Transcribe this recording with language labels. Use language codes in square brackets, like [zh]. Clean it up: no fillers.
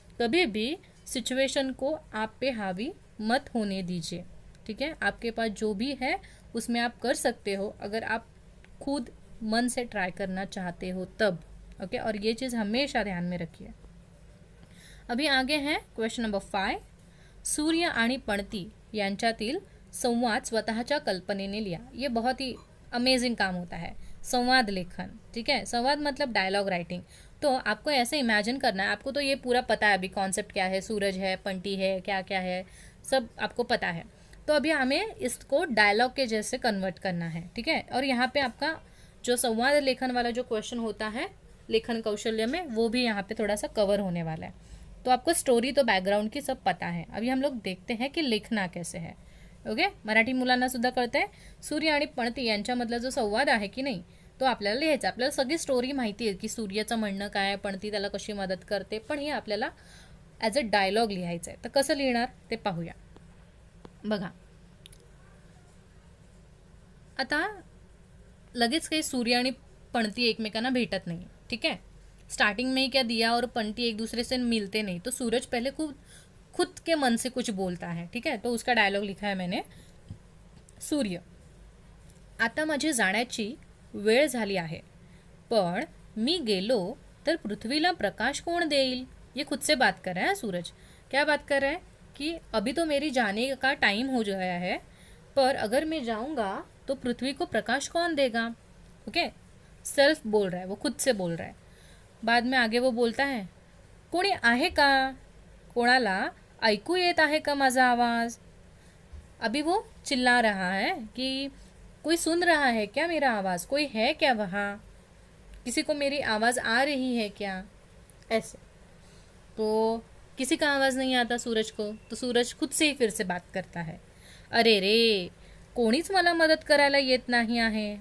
[hi] कभी भी सिचुएशन को आप पे हावी मत होने दीजिए। ठीक है। आपके पास जो भी है उसमें आप कर सकते हो, अगर आप खुद मन से ट्राई करना चाहते हो तब। ओके। और ये चीज़ हमेशा ध्यान में रखिए। अभी आगे हैं क्वेश्चन नंबर 5। [mr] सूर्य आणि पणती यांच्यातील संवाद स्वतःच्या कल्पनेने लिहा। [hi] ये बहुत ही अमेजिंग काम होता है, संवाद लेखन। ठीक है। संवाद मतलब डायलॉग राइटिंग। तो आपको ऐसे इमेजिन करना है, आपको तो ये पूरा पता है अभी कॉन्सेप्ट क्या है, सूरज है, पंटी है, क्या क्या है, सब आपको पता है। तो अभी हमें इसको डायलॉग के जैसे कन्वर्ट करना है। ठीक है। और यहाँ पे आपका जो संवाद लेखन वाला जो क्वेश्चन होता है लेखन कौशल्य में, वो भी यहाँ पे थोड़ा सा कवर होने वाला है। तो आपको स्टोरी तो बैकग्राउंड की सब पता है। अभी हम लोग देखते हैं कि लिखना कैसे है। ओके। [mr] मराठी मुलांना सुद्धा कळतं आहे, सूर्य आणि पणती यांच्यामधला जो संवाद आहे की नाही, तो आपल्याला लिहायचा। आपल्याला सगळी स्टोरी माहिती आहे की सूर्याचं म्हणणं काय, पणती त्याला कशी मदत करते, पण हे आपल्याला [en] as a dialogue [mr] लिहायचं आहे। तर कसं लिहिणार ते पाहूया। बघा, आता लगेच काही सूर्य आणि पणती एकमेकांना भेटत नाही। [hi] ठीक है। स्टार्टिंग में ही क्या दिया और पंटी एक दूसरे से मिलते नहीं, तो सूरज पहले खुद के मन से कुछ बोलता है। ठीक है। तो उसका डायलॉग लिखा है मैंने। [mr] सूर्य, आता माझी जाण्याची वेळ झाली आहे, पण मी गेलो तर पृथ्वीला प्रकाश कोण देईल। [hi] ये खुद से बात कर रहा है सूरज। क्या बात कर रहा है कि अभी तो मेरी जाने का टाइम हो गया है, पर अगर मैं जाऊंगा तो पृथ्वी को प्रकाश कौन देगा। ओके। सेल्फ बोल रहा है, वो खुद से बोल रहा है। बाद में आगे वो बोलता है, [mr] कोणी आहे का, कोणाला ऐकू येत आहे का माझा आवाज़। [hi] अभी वो चिल्ला रहा है कि कोई सुन रहा है क्या मेरा आवाज़, कोई है क्या वहाँ, किसी को मेरी आवाज़ आ रही है क्या, ऐसे। तो किसी का आवाज़ नहीं आता सूरज को, तो सूरज खुद से ही फिर से बात करता है, [mr] अरे रे कोणीच मला मदत करायला येत नाही आहे।